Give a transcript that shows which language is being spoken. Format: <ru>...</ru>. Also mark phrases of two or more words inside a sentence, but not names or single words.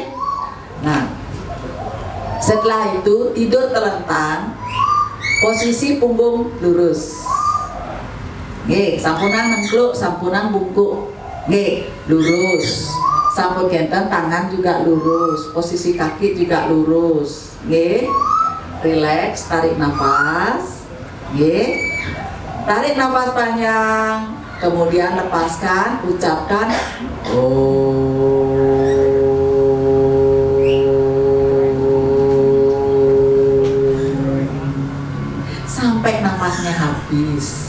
<id>Nah setelah itu tidur telentang posisi punggung lurus nggih</id> <ban>sampunang nengkluk sampunang bungkuk nggih lurus sampun genten</ban> <id>tangan juga lurus posisi kaki juga lurus nggih relax tarik nafas nggih tarik nafas panjang kemudian lepaskan ucapkan habis.</id>